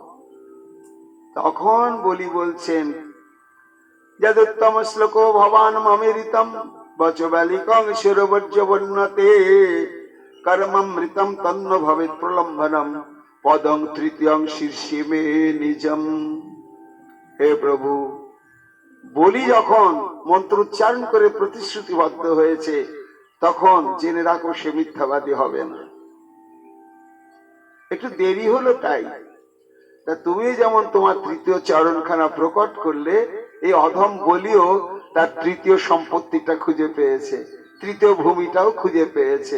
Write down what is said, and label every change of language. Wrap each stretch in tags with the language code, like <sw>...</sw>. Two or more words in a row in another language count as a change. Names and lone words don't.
<bn>তখন বলছেন,</bn> <sa>যদুত্তম শ্লোকো ভবান মমেরিতম বচবালিকং শিরবজ্র বন্যতে कर्ममृतं तन्न भवेत् प्रलम्बनम पदं तृतीयं शीर्षे मे निजम।</sa> <bn>হে প্রভু, বলি যখন মন্ত্র উচ্চারণ করে প্রতিশ্রুতিবদ্ধ হয়েছে, তখন জেনে রাখো সে মিথ্যাবাদী হবে না। একটু দেরি হলো তাই। তা তুমি যেমন তোমার তৃতীয় চরণখানা প্রকট করলে, এই অধম বলিও তার তৃতীয় সম্পত্তিটা খুঁজে পেয়েছে, তৃতীয় ভূমিটাও খুঁজে পেয়েছে।</bn>